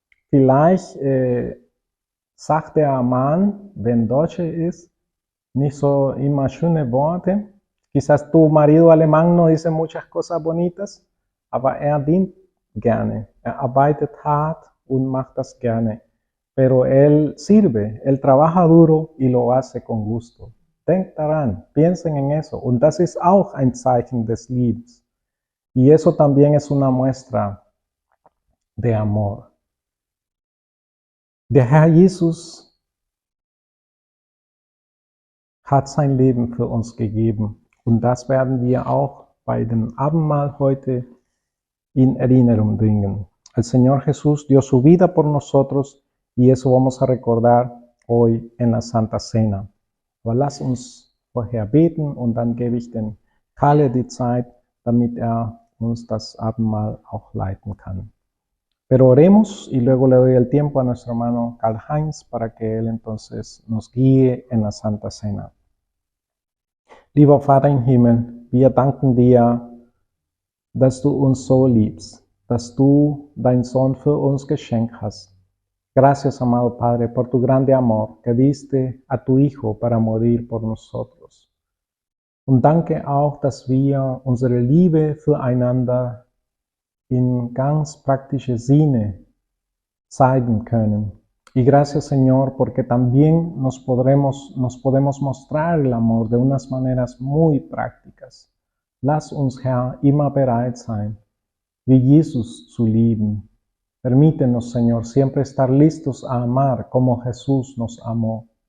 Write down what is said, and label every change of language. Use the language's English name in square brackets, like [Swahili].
[German] Vielleicht sagt der Mann, wenn Deutsche ist, nicht so immer schöne Worte. [Spanish] Quizás tu marido alemán no dice muchas cosas bonitas, [German] aber dient gerne. Arbeitet hart und macht das gerne. [Spanish] Pero él sirve, él trabaja duro y lo hace con gusto. [German] Denkt daran, [Spanish] piensen en eso. [German] Und das ist auch ein Zeichen des Liebens. [Spanish] Y eso también es una muestra de amor. [German] Der Herr Jesus hat sein Leben für uns gegeben. Und das werden wir auch bei dem Abendmahl heute in Erinnerung bringen. [Spanish] El Señor Jesús dio su vida por nosotros y eso vamos a recordar hoy en la Santa Cena. [German] Aber lass uns vorher beten und dann gebe ich den Kalle die Zeit, damit uns das Abendmahl auch leiten kann. [Spanish] Pero oremos y luego le doy el tiempo a nuestro hermano Karl-Heinz para que él entonces nos guíe en la Santa Cena. [German] Lieber Vater im Himmel, wir danken dir, dass du uns so liebst, dass du deinen Sohn für uns geschenkt hast. [Spanish] Gracias, amado Padre, por tu grande amor que diste a tu Hijo para morir por nosotros. [German] Und danke auch, dass wir unsere Liebe füreinander in ganz praktische Sinne zeigen können. [Spanish] Y gracias, Señor, porque también nos podemos mostrar el amor de unas maneras muy prácticas. [German] Lass uns, Herr, immer bereit sein, wie Jesus zu lieben. [Spanish] Permítenos, Señor, siempre estar listos a amar como Jesús nos amó.